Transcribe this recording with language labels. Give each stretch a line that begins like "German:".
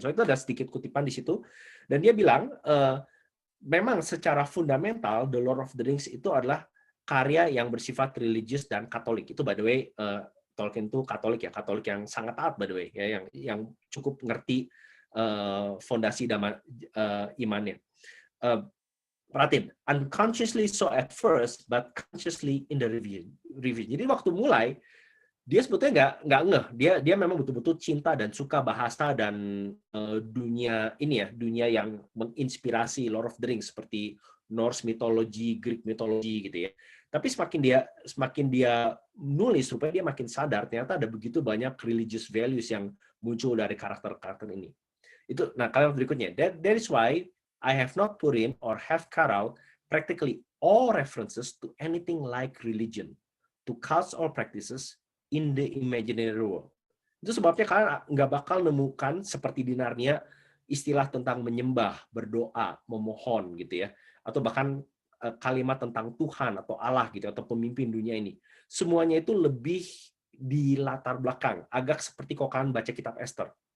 Indonesian: So itu ada sedikit kutipan di situ, dan dia bilang memang secara fundamental The Lord of the Rings itu adalah karya yang bersifat religius dan Katolik. Itu
English: by the way
Indonesian: Tolkien itu Katolik ya, Katolik yang sangat taat
English: by the way,
Indonesian: ya, yang cukup ngerti fondasi imannya. Perhatiin,
English: unconsciously so at first, but consciously in the review.
Indonesian: Jadi waktu mulai, dia sebetulnya nggak ngeh. Dia memang betul-betul cinta dan suka bahasa dan dunia ini ya, dunia yang menginspirasi Lord of the Rings seperti Norse mythology, Greek mythology gitu ya. Tapi semakin dia nulis, supaya dia makin sadar ternyata ada begitu banyak
English: religious values
Indonesian: yang muncul dari karakter-karakter ini. Itu, nah kalimat berikutnya,
English: that is why I have not put in or have cut out practically all references to anything like religion, to cults or practices in the imaginary world.
Indonesian: Itu sebabnya kalian nggak bakal nemukan seperti di Narnia istilah tentang menyembah, berdoa, memohon gitu ya, atau bahkan kalimat tentang Tuhan atau Allah gitu atau pemimpin dunia ini. Semuanya itu lebih di latar belakang, agak seperti kalau kalian baca kitab Esther.